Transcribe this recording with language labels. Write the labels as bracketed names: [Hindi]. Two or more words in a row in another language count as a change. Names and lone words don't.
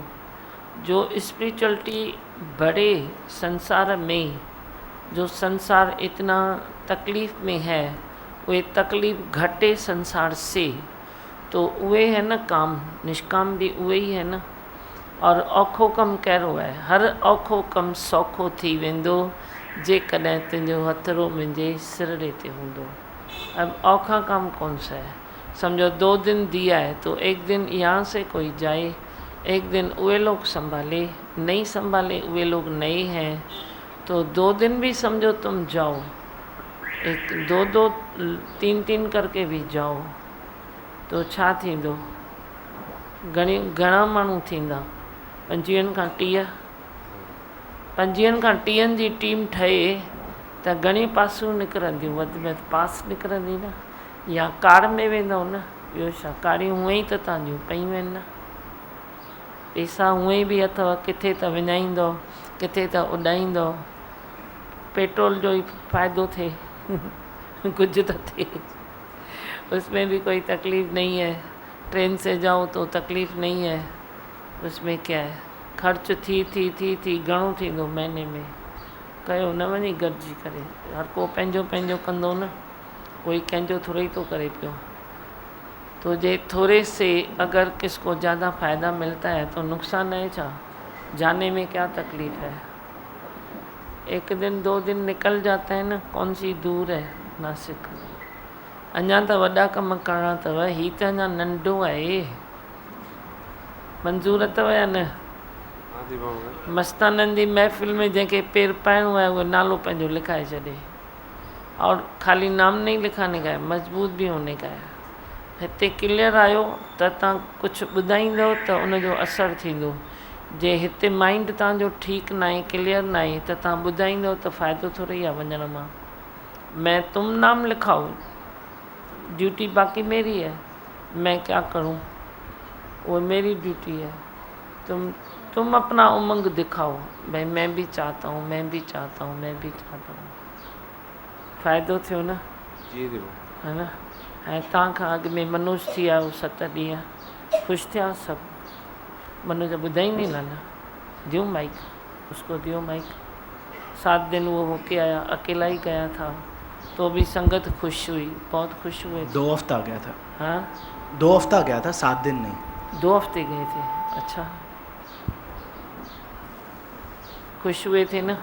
[Hindi] जो स्पिरिचुअलिटी बढ़े संसार में, जो संसार इतना तकलीफ़ में है, वे तकलीफ़ घटे संसार से, तो वे है न काम, निष्काम भी उहे ही है न। [Sindhi] और औखो कम कहिड़ो आहे, हर औखो कम सौखो थी वेंदो जेकॾहिं तुंहिंजो हथड़ो मुंहिंजे सिरड़े ते हूंदो। [Hindi] अब औखा काम कौन सा है? समझो 2 दिन दिया है तो एक दिन यहाँ से कोई जाए, एक दिन वे लोग संभाले, नहीं संभाले वे लोग नए हैं, तो 2 दिन भी समझो तुम जाओ, एक 2-2 3-3 करके भी जाओ, तो [Sindhi] छा थींदो? घणा माण्हू थींदा? 25 खां 30, 25 खां 30 जी टीम ठहे त घणे पासूं निकिरंदियूं? वधि में वधि पास निकिरंदी न, या कार में वेंदव न, ॿियो छा? कारियूं हूअं ई त तव्हांजियूं पयूं आहिनि न, पैसा हूअं ई बि अथव, किथे त विञाईंदव, किथे त उॾाईंदव, पेट्रोल जो ई फ़ाइदो थिए कुछ तो थिए, [Hindi] उसमें भी कोई तकलीफ़ नहीं है। ट्रेन से जाओ तो तकलीफ़ नहीं है, उसमें क्या है? [Sindhi] खर्च थी घणो थींदो महीने में? कयो न वञी गॾिजी करे, हर को पंहिंजो पंहिंजो कंदो न, कोई कंहिंजो थोड़े ही तो करे पियो। [Hindi] तो जे थोड़े से अगर किसको ज़्यादा फ़ायदा मिलता है तो नुकसान है छा? जाने में क्या तकलीफ़ है? 1 दिन 2 दिन निकल जाता है न, कौन सी दूर है नासिक। [Sindhi] अञा त वॾा कम करणा अथव, ही त अञा नंढो आहे। मंज़ूर अथव या न? मस्ताननि जी महफ़िल में जंहिंखे पेर पाइणो आहे उहो नालो पंहिंजो लिखाए छॾे, [Hindi] और खाली नाम नहीं लिखाने का है, मजबूत भी होने का है। [Sindhi] हिते क्लियर आयो त तव्हां कुझु ॿुधाईंदव त उनजो असरु थींदो। जे हिते माइंड तव्हांजो ठीकु न आहे, क्लियर न आहे, त तव्हां ॿुधाईंदव त फ़ाइदो थोड़ी आहे वञण मां। [Hindi] मैं तुम नाम लिखाओ, ड्यूटी बाकी मेरी है, मैं क्या करूं, वो मेरी ड्यूटी है। तुम अपना उमंग दिखाओ, भाई मैं भी चाहता हूँ, मैं भी चाहता हूँ, मैं भी चाहता हूँ। [Sindhi] फ़ाइदो थियो न? [Hindi] जी जी है न? [Sindhi] ऐं तव्हां खां अॻु में मनोज थी आयो 7 ॾींहं, ख़ुशि थिया सभु? मनोज ॿुधाईंदी न, [Hindi] दियो माइक, उसको दियो माइक। 7 दिन वो होके आया, अकेला ही गया था, तो भी संगत खुश हुई, बहुत खुश हुए। 2 हफ्ता गया था। हाँ 2 हफ्ता गया था, 7 दिन नहीं। 2 हफ्ते गए थे, अच्छा। खुश हुए थे ना?